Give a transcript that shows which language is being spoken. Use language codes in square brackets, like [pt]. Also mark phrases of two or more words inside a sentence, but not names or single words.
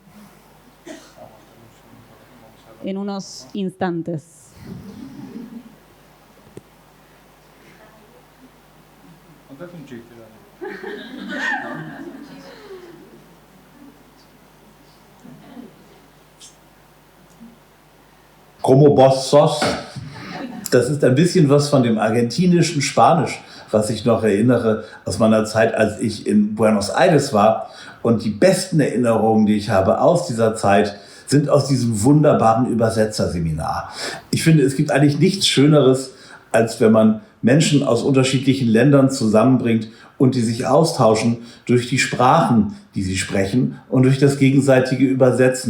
[es] En unos instantes. Contate un chiste, dale. Como vos sos, [de] das ist ein bisschen was von dem argentinischen Spanisch, was ich noch erinnere aus meiner Zeit, als ich in Buenos Aires war. Und die besten Erinnerungen, die ich habe aus dieser Zeit, sind aus diesem wunderbaren Übersetzerseminar. Ich finde, es gibt eigentlich nichts Schöneres, als wenn man Menschen aus unterschiedlichen Ländern zusammenbringt und die sich austauschen durch die Sprachen, die sie sprechen und durch das gegenseitige Übersetzen.